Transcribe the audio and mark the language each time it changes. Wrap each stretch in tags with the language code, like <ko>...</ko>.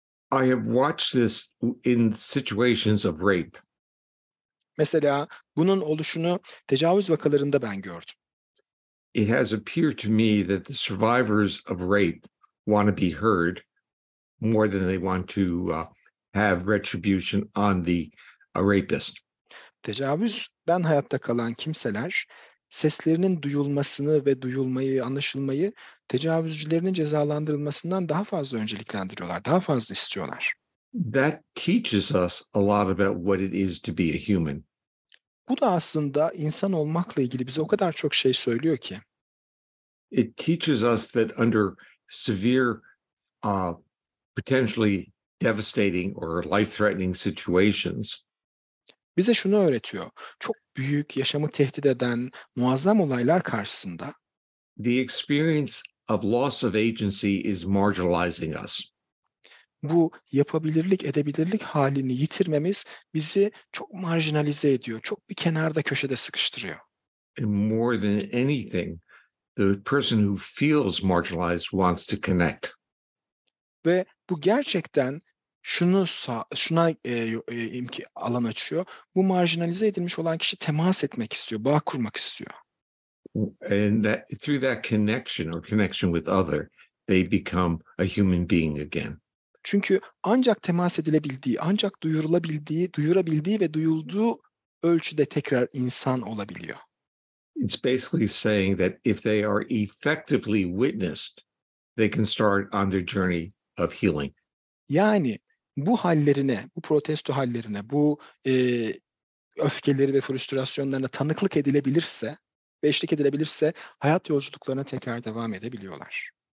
<en>I have watched this in situations of rape.</en> <tr>Mesela bunun oluşunu tecavüz vakalarında ben gördüm.</tr> <en>It has appeared to me that the survivors of rape want to be heard more than they want to have retribution on the rapist.</en> <tr>Tecavüzden hayatta kalan kimseler seslerinin duyulmasını ve duyulmayı, anlaşılmayı tecavüzcülerinin cezalandırılmasından daha fazla önceliklendiriyorlar, daha fazla istiyorlar.</tr> <en>That teaches us a lot about what it is to be a human.</en> <tr>Bu da aslında insan olmakla ilgili bize o kadar çok şey söylüyor ki.</tr> <en>It teaches us that under severe, potentially devastating or life-threatening situations,</en> <tr>bize şunu öğretiyor. Çok büyük, yaşamı tehdit eden muazzam olaylar karşısında</tr> <en>the experience of loss of agency is marginalizing us.</en> <tr>Bu yapabilirlik, edebilirlik halini yitirmemiz bizi çok marjinalize ediyor. Çok bir kenarda, köşede sıkıştırıyor.</tr> <en>And more than anything, the person who feels marginalized wants to connect.</en> <tr>Ve bu gerçekten şuna alan açıyor. Bu marjinalize edilmiş olan kişi temas etmek istiyor, bağ kurmak istiyor.</tr> <en>And that through that connection or connection with other, they become a human being again.</en> <tr>Çünkü ancak temas edilebildiği, ancak duyurabildiği ve duyulduğu ölçüde tekrar insan olabiliyor.</tr> <en>It's basically saying that if they are effectively witnessed, they can start on their journey of healing.</en> <tr>Yani bu hallerine, bu protesto hallerine, bu öfkeleri ve frustrasyonlarına tanıklık edilebilirse ve eşlik edilebilirse hayat yolculuklarına tekrar devam edebiliyorlar.</tr>